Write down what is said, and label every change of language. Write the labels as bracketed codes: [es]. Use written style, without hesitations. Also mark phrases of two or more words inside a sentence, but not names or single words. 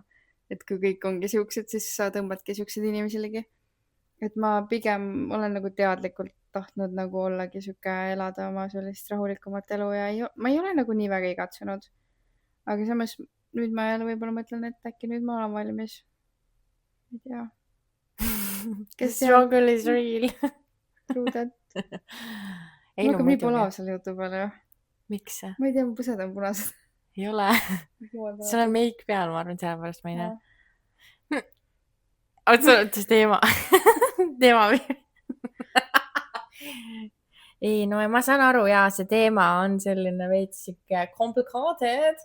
[et] Et kui kõik ongi siuksed, siis sa tõmbadki siukseid inimesi ligi. Et ma pigem olen nagu teadlikult tahtnud nagu ollagi siuke, elada oma sellist rahulikumat elu ja ma ei ole nagu nii väga igatsenud. Aga samas nüüd ma jälle võib-olla mõtlen, et äkki nüüd ma olen valmis. Ei tea. [en] The struggle is real. True that. [et] Ei Mul no hakkab nii muidugi. palav selle jutu peale ju. Miks see? Ma ei tea, mu põsed on punased. Ei ole. Sul on meik peal, ma arvan, sellepärast ma ei näe. Otsa teema. Teema. Ei, no ma saan aru ja see teema on selline veits siuke complicated.